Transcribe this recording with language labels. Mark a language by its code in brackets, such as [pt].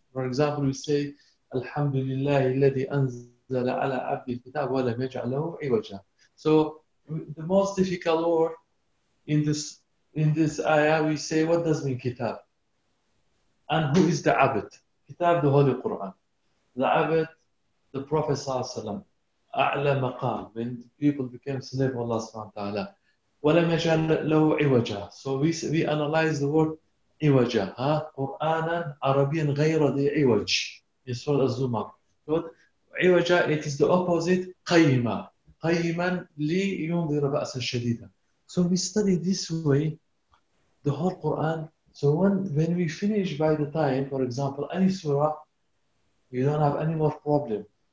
[en] For example, we say, Alhamdulillah, [ar] الذي أنزل على عبده الكتاب ولم يجعله عوجا. [en] So the most difficult word in this ayah, we say, what does mean kitab? And who is the abd? Kitab, the Holy Quran. The abd, the Prophet ﷺ, [ar] أعلى مقام, [en] when people became slave of Allah سبحانه وتعالى. [ar] ولم يجعل له عوجا. [en] So we analyze the word عوجا, [ar] قرآنا عربيا غير ذي عوج. [en] In Surah Az-Zumar. عوجا, it is the opposite, قيما. [ar] قيما لينذر بأسا شديدا. [en] So we study this way, the whole Quran. So when we finish by the time, for example, any surah, you don't have any more problem.